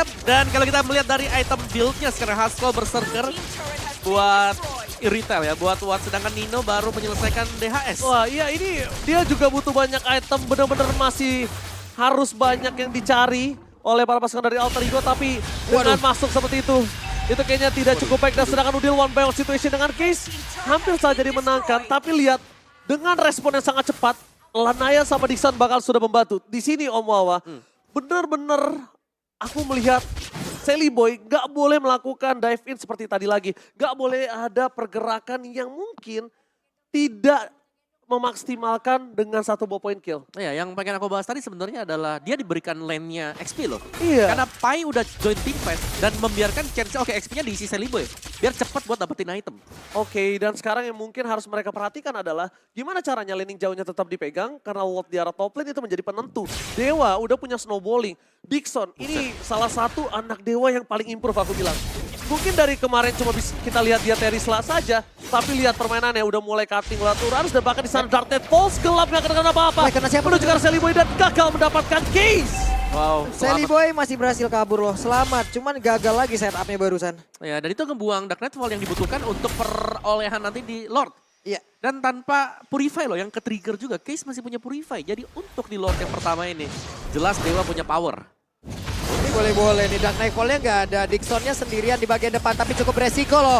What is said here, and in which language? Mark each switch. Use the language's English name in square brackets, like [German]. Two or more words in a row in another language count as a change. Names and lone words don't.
[Indonesian] Dan kalau kita melihat dari item build-nya sekarang Haskell Berserker buat retail ya, buat Watt, sedangkan Nino baru menyelesaikan DHS. Wah iya, ini dia juga butuh banyak item, benar-benar masih harus banyak yang dicari oleh para pasukan dari Alter Ego, tapi dengan masuk seperti itu kayaknya tidak cukup baik. Dan sedangkan Udil [English] one by one situation [Indonesian] dengan Case hampir saja dimenangkan, tapi lihat dengan respon yang sangat cepat, Lanaya sama Dixon bakal sudah membantu. Di sini Om Wawa, benar-benar aku melihat Selly Boy gak boleh melakukan [English] dive in [Indonesian] seperti tadi lagi. Gak boleh ada pergerakan yang mungkin tidak memaksimalkan dengan satu [English] point kill. [Indonesian] Ya, yang pengen aku bahas tadi sebenarnya adalah dia diberikan lane-nya XP loh. Iya. Karena Pai udah join [English] team fight [Indonesian] dan membiarkan chance XP-nya diisi Selly Boy. Biar cepat buat dapetin item. Oke, dan sekarang yang mungkin harus mereka perhatikan adalah gimana caranya laning jauhnya tetap dipegang karena Ward di arah [English] top lane [Indonesian] itu menjadi penentu. Dewa udah punya snowballing. Dixon, ini salah satu anak Dewa yang paling improve aku bilang. Mungkin dari kemarin cuma bisa kita lihat dia Terisla saja, tapi lihat permainannya udah mulai cutting Laturans dan bahkan di sana Dark Net Falls gelap gak kena apa-apa. Kena siapa? Menuju ke arah Selly Boy dan gagal mendapatkan case. Wow. Selly Boy masih berhasil kabur loh, selamat. Cuman gagal lagi setupnya barusan. Ya, dan itu ngebuang Dark Nightfall yang dibutuhkan untuk perolehan nanti di Lord. Iya. Dan tanpa Purify loh, yang ke-trigger juga. Case masih punya Purify, jadi untuk di Lord yang pertama ini, jelas Dewa punya power. Ini boleh-boleh nih, Dark Nightfall-nya nggak ada. Dixon-nya sendirian di bagian depan, tapi cukup beresiko loh.